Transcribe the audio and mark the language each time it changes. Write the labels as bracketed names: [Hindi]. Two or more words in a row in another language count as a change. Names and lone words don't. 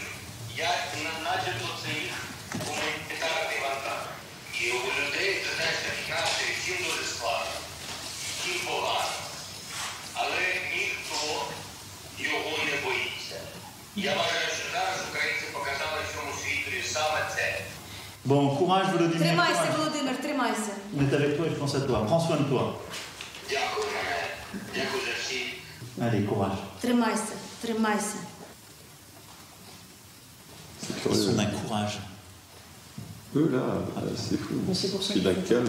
[Ukrainian] Я начебто це їх гуманітарний вантаж. І у людей, ти знаєш, такі настрій, всім дуже складно, всім погано. Але ніхто його не боїться. Я вважаю, що зараз українці показали всьому світу саме це. [French] Bon, courage Volodymyr. [Ukrainian] Тримайся, Володимир, тримайся. [French] On est avec toi et je pense à toi. Prends soin de toi. [Ukrainian] Дякую, мене. Дякую за всі. [French] Allez, courage. [Ukrainian] Тримайся, тримайся. [French] Ils sont d'un courage. Eux là, c'est fou. C'est d'un calme.